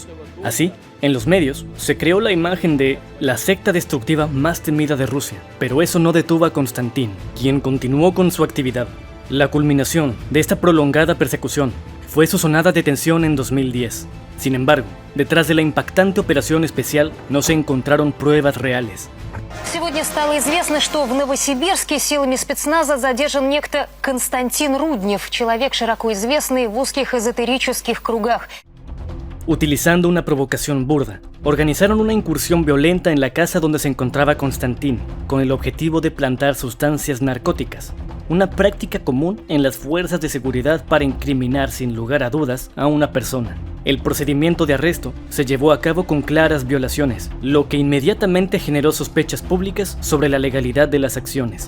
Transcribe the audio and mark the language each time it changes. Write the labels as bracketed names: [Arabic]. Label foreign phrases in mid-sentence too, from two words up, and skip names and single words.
[Spanish] Así, en los medios, se creó la imagen de la secta destructiva más temida de Rusia. Pero eso no detuvo a Konstantin, quien continuó con su actividad. La culminación de esta prolongada persecución fue su sonada detención en 2010. Sin embargo, detrás de la impactante operación especial no se encontraron pruebas reales. [Russian] Сегодня стало известно, что в Новосибирске силами спецназа задержан некто Константин Руднев, человек, широко известный в узких эзотерических кругах. [Spanish] Utilizando una provocación burda, organizaron una incursión violenta en la casa donde se encontraba Konstantin, con el objetivo de plantar sustancias narcóticas, una práctica común en las fuerzas de seguridad para incriminar sin lugar a dudas a una persona. El procedimiento de arresto se llevó a cabo con claras violaciones, lo que inmediatamente generó sospechas públicas sobre la legalidad de las acciones.